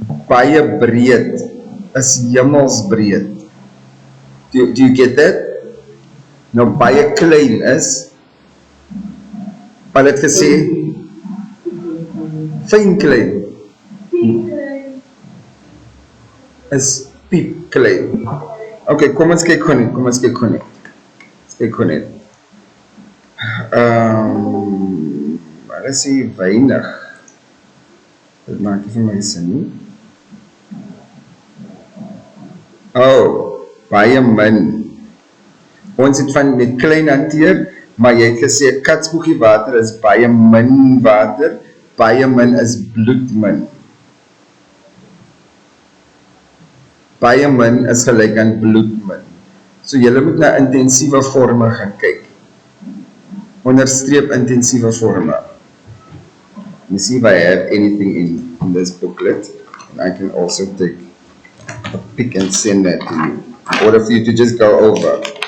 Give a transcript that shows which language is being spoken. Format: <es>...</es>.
<af>Baie breed is hemelsbreed.</af> <en>Do you get that?</en> <af>Nou baie klein is, wat het gesê? Fyn klein. Is piep klein. Okay, kom ons kyk gou net. Maar is hier weinig. Dit maak nie vir my sin nie. Oh, baie min. Ons het van met klein hanteer, maar jy het gesê katspoegie water is baie min water, baie min is bloedmin. Baie min is gelyk aan bloedmin. So julle moet na intensiewe vorme gaan kyk. Onderstreep intensiewe vorme.</af> <en>Let me see if I have anything in this booklet, and I can also take a pic and send that to you, in order for you to just go over.</en>